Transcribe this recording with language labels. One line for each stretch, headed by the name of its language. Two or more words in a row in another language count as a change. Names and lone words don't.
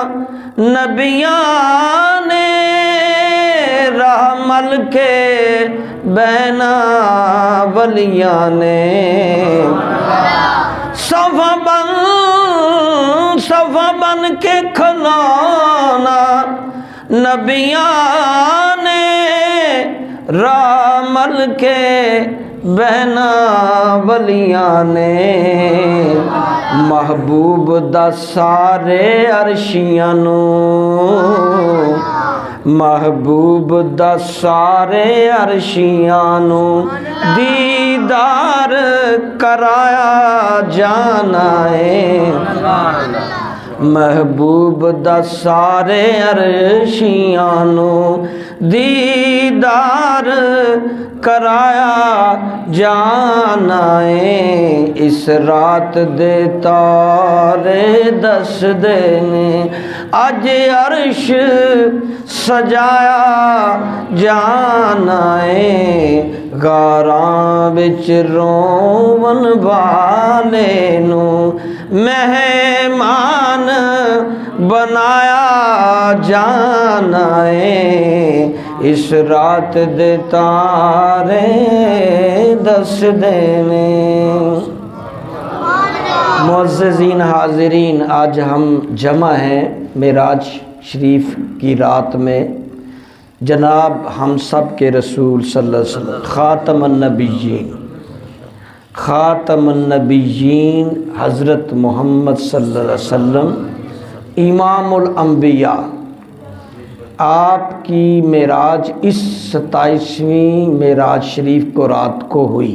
Punjabi: نبیاں نے، راہ مل کے بہنا ولیاں نے، صف بن کے کھلونا نبیاں نے، راہ مل کے بہنا ولیاں نے، محبوب دا سارے عرشیاں نوں، محبوب دا سارے عرشیاں نوں دیدار کرایا جانا ہے، محبوب دا سارے عرشیاں نوں دیدار کرایا جانا ہے، اس رات دے تارے دس دینے، اج عرش سجایا جانا ہے، غاراں وچ روون والے نوں مہمان بنایا جانا ہے، اس رات دے تارے دس دینے۔
Urdu: معززین حاضرین، آج ہم جمع ہیں معراج شریف کی رات میں، جناب ہم سب کے رسول
Arabic: صلی اللہ علیہ وسلم
Urdu: خاتم النبیین، خاتم النبیین حضرت محمد
Arabic: صلی اللہ علیہ وسلم امام الانبیاء،
Urdu: آپ کی معراج اس 27ویں معراج شریف کو رات کو ہوئی۔